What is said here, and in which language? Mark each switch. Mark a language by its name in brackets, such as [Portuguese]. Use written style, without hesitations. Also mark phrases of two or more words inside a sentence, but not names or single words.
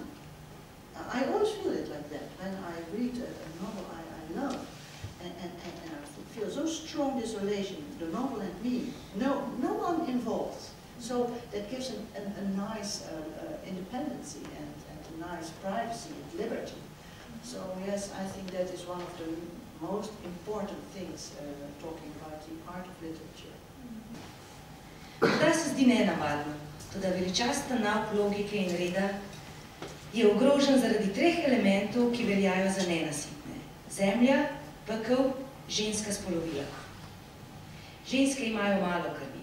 [English] I always feel it like that when I read a novel I love, and strong isolation, the novel and me, no one involved. So that gives a nice independency and a nice privacy and liberty. So yes, I think that is one of the most important things talking about the art of literature. [Slovenian] Da se zdi nenavadno, toda veličasten nauk logike in reda je ogrožen zaradi 3 elementov, ki veljajo za nenasitne. Zemlja, pekel, ženska spolovila. Ženske imajo malo krvi.